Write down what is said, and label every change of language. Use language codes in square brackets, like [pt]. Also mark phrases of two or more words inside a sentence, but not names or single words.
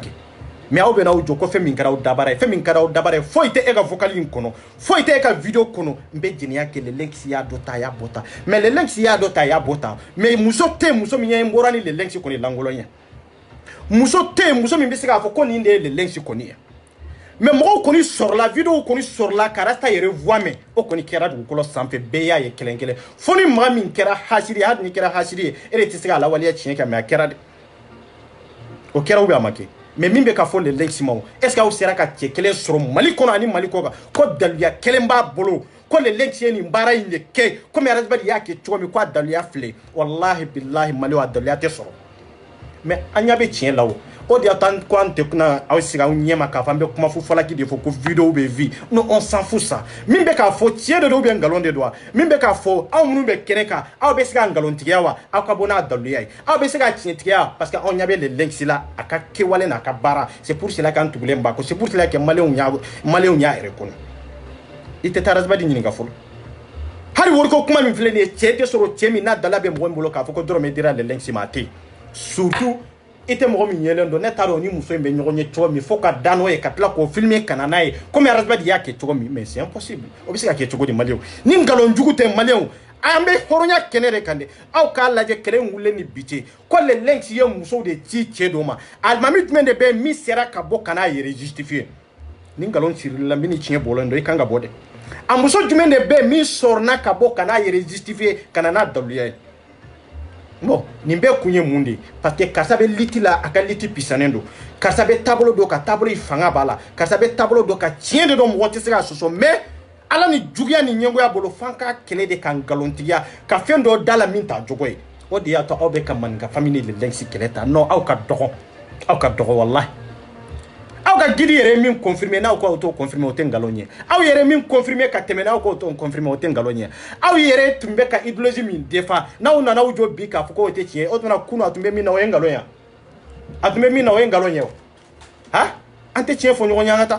[bm] mais aw bɛ n'aw jɔ ko fɛn min kɛra aw dabara ye fɛn min kɛra aw dabara ye foyi tɛ e ka vocal in kɔnɔ foyi tɛ e ka video kɔnɔ n bɛ jɛnɛya kɛ le links y'a dɔ ta a y'a bɔ ta mais le links y'a dɔ ta a y'a bɔ ta mais muso tɛ muso min ye n bɔra ni le links kɔni langolon ye muso tɛ muso min bɛ se k'a fɔ ko nin de ye le links kɔni ye mais mɔgɔw kɔni sɔrɔla video kɔni sɔrɔla ka Rasta yɛrɛ voix mɛn o kɔni kɛra dugukolo sanfɛ bɛɛ y'a ye kelen kelen fo ni maa min kɛra hasidi hali ni kɛra hasidi ye e de tɛ se k'a lawaleya tiɲɛ kan mais a kɛra de o kɛra ou bien a ma kɛ mais min bɛ ka fɔ le links ma [fr] est ce que [bm] aw sera ka cɛ kelen sɔrɔ Mali kɔnɔ ani Mali kɔ kan ko daluya kelen b'a bolo ko le links ye nin baara in de kɛ komi Arazbali y'a kɛ cogo min ko a daluya filɛ [ar] والله بالله [bm] Mali a daluya tɛ sɔrɔ mais an ɲa bɛ tiɲɛ la o de y'a to ko an tɛ kuna aw sigi aw ɲɛma k'a fɔ an bɛ kuma fo falaki de fɔ ko vidéo bɛ vi [fr] non on s'en fout ça [bm] min bɛ k'a fɔ tiɲɛ de don [fr] ou bien [bm] nkalon de don wa min bɛ k'a fɔ aw minnu bɛ kɛnɛ kan aw bɛ se ka nkalontigiya wa aw ka bɔ n'a daluya ye aw bɛ se ka tiɲɛtigiya [fr] parce que [bm] anw ɲɛ bɛ le links la a ka kɛwale n'a ka baara [fr] c'est pour cela [bm] qu'an tugulen b'a kɔ [fr] c'est pour cela que [bm] maliyɛnw y'a yɛrɛ kɔnɔ i tɛ taa Arazbali ɲininka fɔlɔ hali wariko kuma min filɛ nin ye cɛ tɛ sɔrɔ cɛ min n'a dala bɛ mɔgɔ min bolo k'a fɔ ko dɔrɔmɛ dira le links ma a tɛ yen surtout i tɛ mɔgɔ min yɛlɛn dɔn ne t'a dɔn ni muso in bɛ ɲɔgɔn ye cogo min fo ka da n'o ye ka tila k'o filmer ka na n'a ye komi Arazbali y'a kɛ cogo min [fr] mais c'est impossible [bm] o bɛ se ka kɛ cogo di maliyɛnw ni nkalon jugu tɛ maliyɛnw an bɛ hɔrɔnya kɛnɛ de kan dɛ aw k'a lajɛ kɛlɛ in wulilen ni bi cɛ ko le links ye musow de ci cɛ dɔ ma alimami jumɛn de bɛ min sera ka bɔ ka n'a yɛrɛ justifier ni nkalon sirila min ni tiɲɛ bɔlen dɔ i kan ka bɔ dɛ a muso jumɛn de bɛ min sɔrɔna ka bɔ ka n'a yɛrɛ justifier ka na n'a daluya ye bon nin bɛɛ kun ye mun de [fr] parce que [bm] karisa bɛ liti la a ka liti pisanen don karisa bɛ taabolo dɔ ka taabolo fanga b'a la karisa bɛ taabolo dɔ ka tiɲɛ de dɔn mɔgɔ tɛ se k'a sɔsɔ mais ala ni juguya ni ɲɛngoya bolo f'an ka kɛlɛ de ka nkalontigiya ka fɛn dɔ da la min t'a jogo ye o de y'a to aw bɛ ka maninka famille le links kɛlɛ ta non aw ka dɔgɔ wallahi aw ka gidi yɛrɛ min confirmer n'aw ko t'o confirmer o tɛ nkalon ye aw yɛrɛ min confirmer ka tɛmɛ n'aw ko t'o confirmer o tɛ nkalon ye aw yɛrɛ tun bɛ ka idéologie min défend n'aw nana aw jɔ bi k'a fɔ k'o tɛ tiɲɛ o tuma kunu a tun bɛ min na o ye nkalon ye a tun bɛ min na o ye nkalon ye o han an tɛ tiɲɛ fɔ ɲɔgɔn ye an ka taa